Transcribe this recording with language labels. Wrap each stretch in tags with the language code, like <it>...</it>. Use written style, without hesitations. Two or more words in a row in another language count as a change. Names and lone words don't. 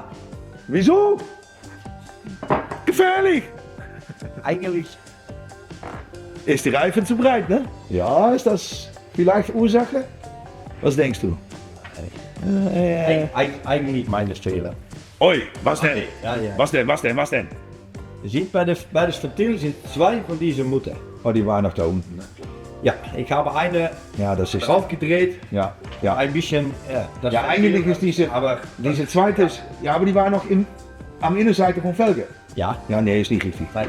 <de>Wieso? Gefährlich! Eigentlich. Ist die Reifen zu breit, ne? Ja, ist das vielleicht Ursache? Was denkst du? Eigentlich meine Fehler. Oi, was denn? Ja. Was denn?</de> <nl>Je ziet bij</nl> <de>das Ventil sind zwei von diesen Mutter. Oh, die waren noch da unten. Ne? Ja, ich habe eine Ja, das ist... draufgedreht. Ja. Ein bisschen. Das Ja, eigentlich ist diese... Aber Diese zweite... Ja, aber die waren noch am Innenseite von Felge. ja. Ja, nee, ist nicht richtig. Nein.</de>